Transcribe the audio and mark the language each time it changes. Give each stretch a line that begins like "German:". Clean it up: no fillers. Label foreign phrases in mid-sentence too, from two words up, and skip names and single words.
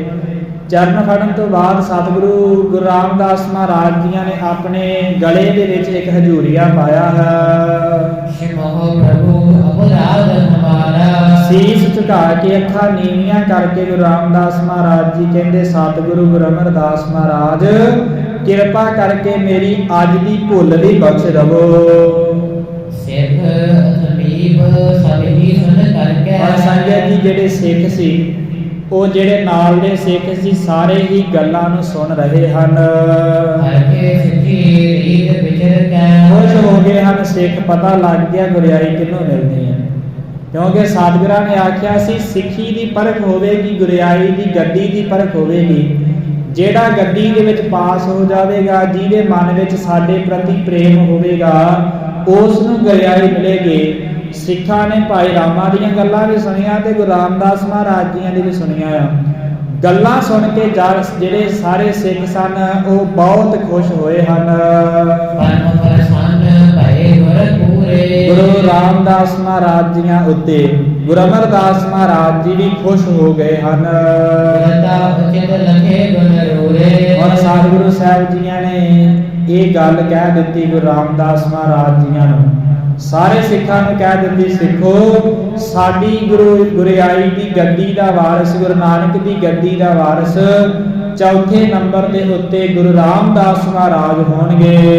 Punjabi: ਚਰਨ ਫੜਨ ਤੋਂ ਬਾਅਦ ਸਤਿਗੁਰੂ ਗੁਰੂ ਰਾਮਦਾਸ ਮਹਾਰਾਜ ਜੀਆਂ ਨੇ ਆਪਣੇ ਗਲੇ ਦੇ ਵਿੱਚ ਇੱਕ ਹਜੂਰੀਆ ਪਾਇਆ ਹੈ।
Braj: सिमहो प्रभु अपराध हमारा।
Punjabi: ਸੀਸ ਝੁਕਾ ਕੇ ਅੱਖਾਂ ਨੀਵੀਆਂ ਕਰਕੇ ਗੁਰੂ ਰਾਮਦਾਸ ਮਹਾਰਾਜ ਜੀ ਕਹਿੰਦੇ ਸਤਿਗੁਰੂ ਗੁਰੂ ਅਮਰਦਾਸ ਮਹਾਰਾਜ ਕਿਰਪਾ ਕਰਕੇ ਮੇਰੀ ਅੱਜ ਦੀ ਭੁੱਲ ਵੀ ਬਖਸ਼ ਦਵੋ।
Braj: सिख समीप सभी सुन करके।
Punjabi: ਔਰ ਸੰਗਤ ਜੀ ਜਿਹੜੇ ਸਿੱਖ ਸੀ, ਉਹ ਜਿਹੜੇ ਨਾਲ ਦੇ ਸਿੱਖ ਸੀ, ਸਾਰੇ ਹੀ ਗੱਲਾਂ ਨੂੰ ਸੁਣ ਰਹੇ ਹਨ।
Braj: हर के सिद्धि रीत विचर के।
Punjabi: ਖੁਸ਼ ਹੋ ਗਏ ਹਨ ਸਿੱਖ। ਪਤਾ ਲੱਗ ਗਿਆ ਗੁਰਿਆਈ ਕਿਹਨੂੰ ਮਿਲਦੀ ਹੈ, ਕਿਉਂਕਿ ਸਤਿਗੁਰਾਂ ਨੇ ਆਖਿਆ ਸੀ ਸਿੱਖੀ ਦੀ ਪਰਖ ਹੋਵੇਗੀ, ਗੁਰਿਆਈ ਦੀ ਗੱਦੀ ਦੀ ਪਰਖ ਹੋਵੇਗੀ। ਜਿਹੜਾ ਗੱਦੀ ਦੇ ਵਿੱਚ ਪਾਸ ਹੋ ਜਾਵੇਗਾ, ਜਿਹਦੇ ਮਨ ਵਿੱਚ ਸਾਡੇ ਪ੍ਰਤੀ ਪ੍ਰੇਮ ਹੋਵੇਗਾ, ਉਸ ਨੂੰ ਗੁਰਿਆਈ ਮਿਲੇਗੀ। ਸਿੱਖਾਂ ਨੇ ਭਾਈ ਰਾਮਾ ਦੀਆਂ ਗੱਲਾਂ ਵੀ ਸੁਣੀਆਂ ਤੇ ਗੁਰੂ ਰਾਮਦਾਸ ਮਹਾਰਾਜ ਜੀਆਂ ਦੀ ਵੀ ਸੁਣੀਆਂ ਆ। ਗੱਲਾਂ ਸੁਣ ਕੇ ਜਿਹੜੇ ਸਾਰੇ ਸਿੱਖ ਸਨ ਉਹ ਬਹੁਤ ਖੁਸ਼ ਹੋਏ ਹਨ।
Braj: परम प्रसन्न भये गुर पूरे।
Punjabi: ਗੁਰੂ ਰਾਮਦਾਸ ਮਹਾਰਾਜ ਜੀਆਂ ਉੱਤੇ ਗੁਰੂ ਅਮਰਦਾਸ ਮਹਾਰਾਜ ਜੀ ਵੀ ਖੁਸ਼ ਹੋ ਗਏ ਹਨ।
Braj: गुरता उचित लखे गुण रूरे।
Punjabi: ਔਰ ਸਤਿਗੁਰੂ ਸਾਹਿਬ ਜੀਆਂ ਨੇ ਇਹ ਗੱਲ ਕਹਿ ਦਿੱਤੀ ਗੁਰੂ ਰਾਮਦਾਸ ਮਹਾਰਾਜ ਜੀਆਂ ਨੂੰ, ਸਾਰੇ ਸਿੱਖਾਂ ਨੂੰ ਕਹਿ ਦਿੱਤੀ, ਸਿੱਖੋ ਸਾਡੀ ਗੁਰਿਆਈ ਦੀ ਗੱਦੀ ਦਾ ਵਾਰਿਸ, ਗੁਰੂ ਨਾਨਕ ਦੀ ਗੱਦੀ ਦਾ ਵਾਰਿਸ ਚੌਥੇ ਨੰਬਰ ਦੇ ਉੱਤੇ ਗੁਰੂ ਰਾਮਦਾਸ ਮਹਾਰਾਜ ਹੋਣਗੇ।